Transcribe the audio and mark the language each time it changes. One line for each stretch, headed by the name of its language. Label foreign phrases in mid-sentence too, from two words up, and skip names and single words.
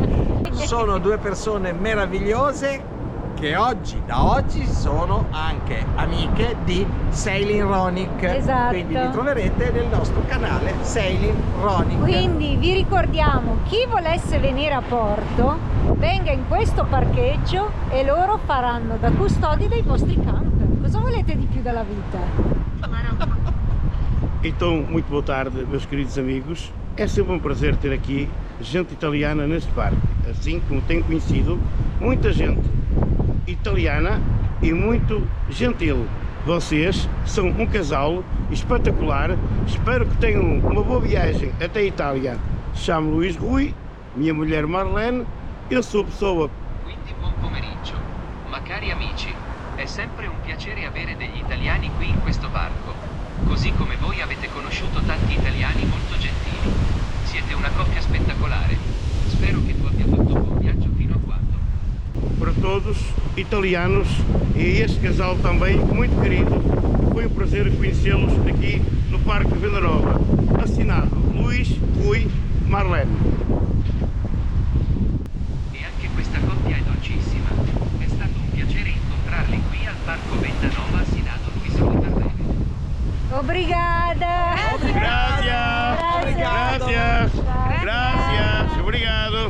Italian: Sono due persone meravigliose che da oggi sono anche amiche di Sailing Ronic. Esatto. Quindi li troverete nel nostro canale Sailing Ronic. Quindi vi ricordiamo, chi volesse venire a Porto venga in questo parcheggio e loro faranno da custodi dei vostri camper. Cosa volete di più dalla vita?
Portuguese: Então, muito boa tarde, meus queridos amigos. É sempre um prazer ter aqui gente italiana neste parque, assim como tenho conhecido muita gente italiana e muito gentil. Vocês são um casal espetacular. Espero que tenham uma boa viagem até a Itália. Chamo Luís Rui, minha mulher Marlene, eu sou pessoa.
Italian: Quindi buon pomeriggio. Ma cari amici, è sempre un piacere avere degli italiani qui in questo parco. Così come voi avete conosciuto tanti italiani molto gentili. Siete una coppia spettacolare. Spero che tu abbia fatto un buon viaggio fino a quando.
Portuguese: Para todos italianos e este casal também muito querido. Foi um prazer conhecê-los aqui no Parque Venda Nova. Assinado Luís Rui Marlene.
Italian: E anche questa coppia è dolcissima. È stato un piacere incontrarli qui al Parco Vendanova assinato Luis Rui Marlene.
Portuguese: Obrigada!
Spanish: Gracias! Gracias! Gracias!
Portuguese: Obrigado!